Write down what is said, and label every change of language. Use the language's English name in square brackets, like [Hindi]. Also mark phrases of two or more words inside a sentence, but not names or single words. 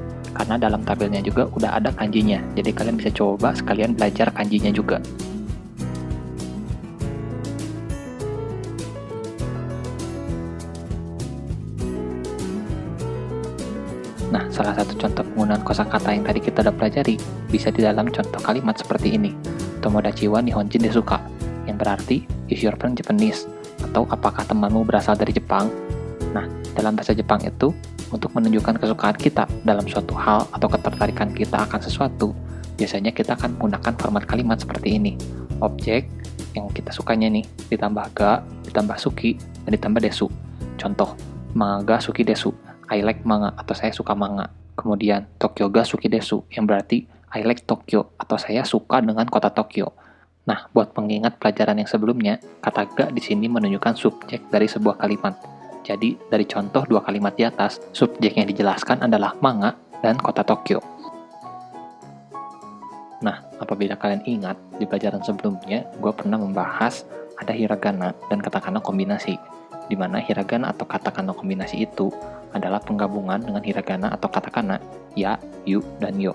[Indonesian] Karena dalam tabelnya juga udah ada kanjinya. Jadi kalian bisa coba sekalian belajar kanjinya juga. Nah, salah satu contoh penggunaan kosakata yang tadi kita udah pelajari bisa di dalam contoh kalimat seperti ini. [Japanese] 友達は日本人ですか? [Indonesian] Yang berarti, [English] is your friend Japanese? [Indonesian] Atau apakah temanmu berasal dari Jepang? Nah, dalam bahasa Jepang itu, untuk menunjukkan kesukaan kita dalam suatu hal atau ketertarikan kita akan sesuatu, biasanya kita akan menggunakan format kalimat seperti ini. Objek yang kita sukanya nih, ditambah ga, ditambah suki, dan ditambah desu. Contoh, [Japanese] 漫画が好きです. [English] I like manga [Indonesian] atau saya suka manga. Kemudian [Japanese] 東京が好きです [Indonesian] yang berarti [English] I like Tokyo [Indonesian] atau saya suka dengan kota Tokyo. Nah, buat pengingat pelajaran yang sebelumnya, kata ga di sini menunjukkan subjek dari sebuah kalimat. Jadi, dari contoh dua kalimat di atas, subjek yang dijelaskan adalah manga dan kota Tokyo. Nah, apabila kalian ingat, di pelajaran sebelumnya, gue pernah membahas ada hiragana dan katakana kombinasi, di mana hiragana atau katakana kombinasi itu adalah penggabungan dengan hiragana atau katakana ya, yu, dan yo.